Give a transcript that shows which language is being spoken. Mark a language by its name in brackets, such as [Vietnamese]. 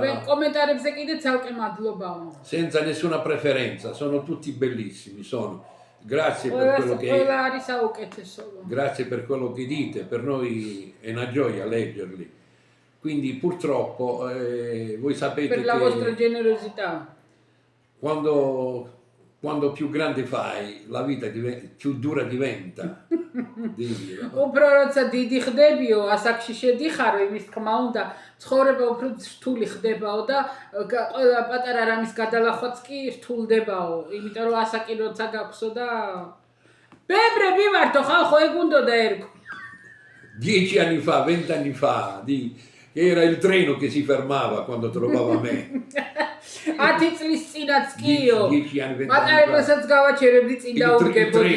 [Georgian] კომენტარებზე კიდე ცალკე მადლობა. [Italian] nessuna preferenza, sono tutti bellissimi. Sono. grazie per quello grazie per quello che dite, per noi è una gioia leggerli. Quindi purtroppo voi sapete per la vostra generosità. Quando più grande fai, la vita più dura diventa. [Georgian] უბრალოდ დიხდებიო, ასაკში შედიხარო, იმის თქმა უნდა, ცხოვრება უფრო რთული ხდებაო და ყველა პატარა რამის გადალახვაც კი რთულდებაო, იმიტომ რომ ასაკი როცა გაქვსო და ბებრები ვართო, ხალხო ეგ უნდოდა ერქვა. [Italian] 10 anni fa, 20 anni fa, era il treno che si fermava quando trovava me. [Georgian] 10 წლის წინაც კიო. [Italian] 10 anni, 20 anni [Georgian] მატარებელსაც გავაჩერებდი, წინ დაუდგებოდიო.